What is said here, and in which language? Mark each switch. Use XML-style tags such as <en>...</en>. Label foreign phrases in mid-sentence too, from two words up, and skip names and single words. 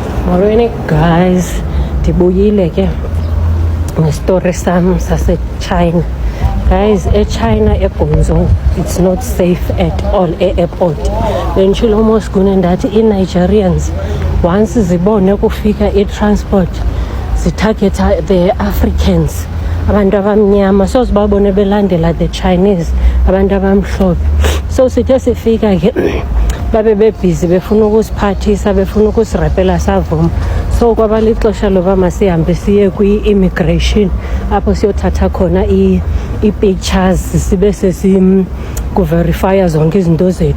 <en>Morning guys,</en> <xh>ndibuyile ke ngestory sam sase-China.</xh> <en>Guys, e-China eGuangzhou it's not safe at all e-airport.</en> <xh>Benditshilo uMoskune ndathi i-Nigerians once zibone kufika i-transport zitargeta</xh> <en>the Africans,</en> <xh>abantu abamnyama, so sibabone belandela</xh> <en>the Chinese,</en> <xh>abantu abamhlophe. So sithe sifika ke babe bebhizi befuna ukusiphathisa, befuna ukusirapela savuma. So kwaba lixesha loba masihambe siye kwi-immigration apho siyothatha khona i-pictures sibe kuverifya zonke izinto zethu.</xh>